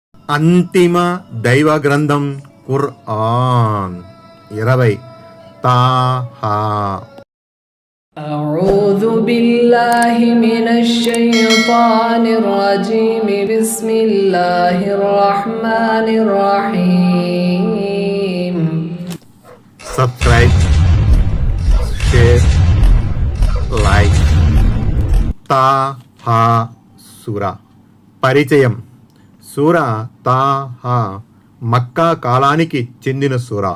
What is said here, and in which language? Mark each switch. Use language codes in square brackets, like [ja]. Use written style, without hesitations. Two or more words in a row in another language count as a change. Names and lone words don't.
[te] అంతిమ దైవ గ్రంథం ఖుర్ఆన్ 20 తాహా. [ar] أعوذ بالله من الشيطان الرجيم بسم الله الرحمن الرحيم. [en] subscribe, share, like. [te] తాహా సూరా. పరిచయం. సూరా తాహా మక్కా కాలానికి చెందిన సూరా.